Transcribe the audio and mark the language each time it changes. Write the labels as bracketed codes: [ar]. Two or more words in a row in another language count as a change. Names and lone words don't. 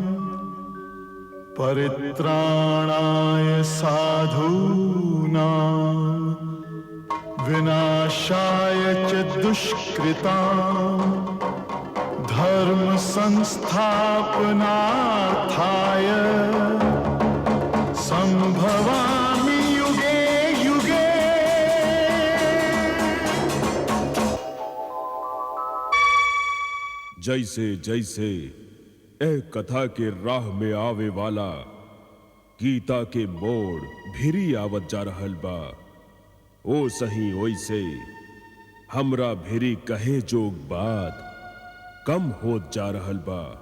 [sa] परित्राणाय साधूनां विनाशाय च दुष्कृतां, धर्म संस्थापनार्थाय संभवामि युगे युगे। [bho] जैसे जैसे ए कथा के राह में आवे वाला गीता के मोड़ भिरी आवत जा रहल बा, ओ सही ओइसे हमरा भिरी कहे जोग बात कम होत जा रहल बा।